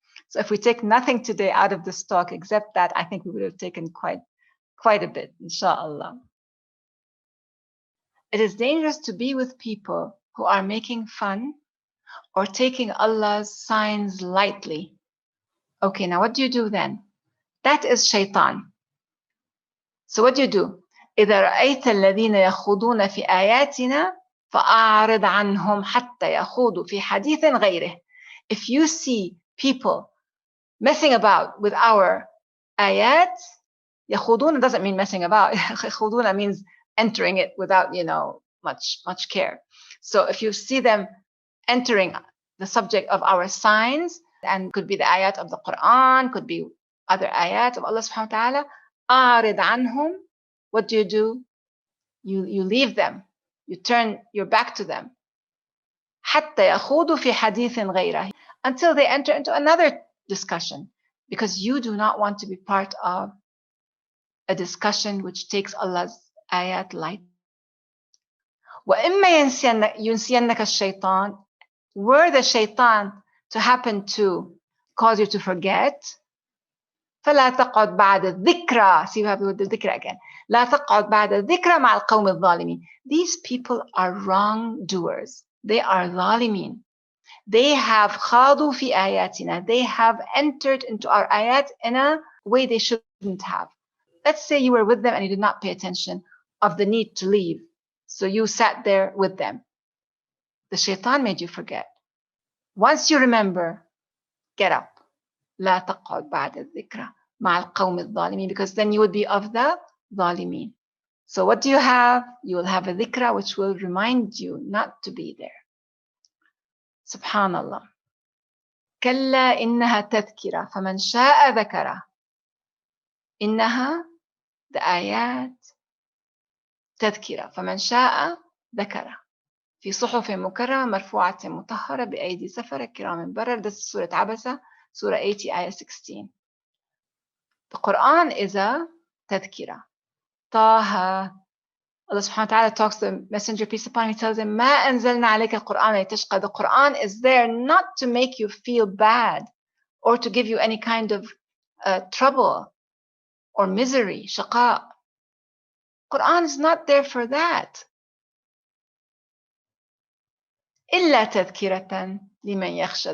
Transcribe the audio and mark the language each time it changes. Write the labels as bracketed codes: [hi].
[en] So if we take nothing today out of this talk except that, I think we would have taken quite a bit, inshallah. It is dangerous to be with people who are making fun or taking Allah's signs lightly. Okay, now what do you do then? That is shaitan. So what do you do? [ar] إذا رأيت الذين يخوضون في آياتنا فأعرض عنهم حتى يخوضوا في حديث غيره. [en] If you see people messing about with our ayat, يخوضون doesn't mean messing about. يخوضون means entering it without, much care. So if you see them entering the subject of our signs, and could be the ayat of the Quran, could be other ayat of Allah subhanahu wa ta'ala, [ar] أعرض عنهم. [en] What do? You leave them. You turn your back to them. [ar] حتى يخوضوا في حديث غيره. [en] Until they enter into another discussion. Because you do not want to be part of a discussion which takes Allah's ayat light. [ar] وإما ينسينك الشيطان. [en] Were the shaitan to happen to cause you to forget, [ar] فلا تقعد بعد الذكرى. [en] See, you have the dhikr again. [ar] لا تقعد بعد الذكرى مع القوم الظالمين. [en] These people are wrongdoers. They are ظالمين. They have [ar] خاضوا في آياتنا. [en] They have entered into our ayat in a way they shouldn't have. Let's say you were with them and you did not pay attention of the need to leave. So you sat there with them. The shaitan made you forget. Once you remember, get up. [ar] لا تقعد بعد الذكرى مع القوم الظالمين, [en] because then you would be of the ظالمين. So what do you have? You will have a dhikra which will remind you not to be there. Subhanallah. [ar] كلا إنها تذكرة فمن شاء ذكره. إنها [en] the ayat [ar] تذكرة فمن شاء ذكره. في صحف مكرمة مرفوعة مطهرة بأيدي سفرة كرام بررة. [en] This is Surah Abasa, Surah 80, Ayah 16. The Quran is a tadhkira. Taha. Allah subhanahu wa ta'ala talks to the messenger, peace upon him. He tells him, [ar] ما أنزلنا عليك القرآن لتشقى. [en] The Quran is there not to make you feel bad or to give you any kind of trouble or misery, shaqa. Quran is not there for that. [ar] إلا تذكرة لمن يخشى.